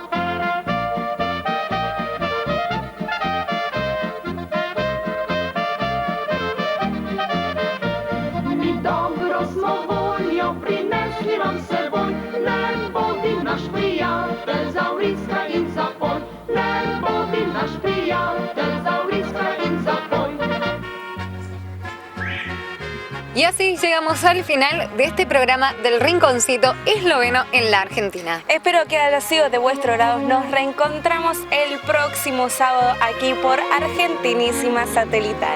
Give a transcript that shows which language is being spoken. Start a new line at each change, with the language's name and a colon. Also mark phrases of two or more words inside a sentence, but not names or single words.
Slovenian: Mi dobro smo voljo prinesli vam seboj, le bodi naš prijatelj, zavriskaj in zapoj. Le bodi naš prijatelj, zavriskaj in zapoj.
Spanish: Y así llegamos al final de este programa del Rinconcito Esloveno en la Argentina. Espero que haya sido de vuestro agrado. Nos reencontramos el próximo sábado aquí por Argentinísima Satelital.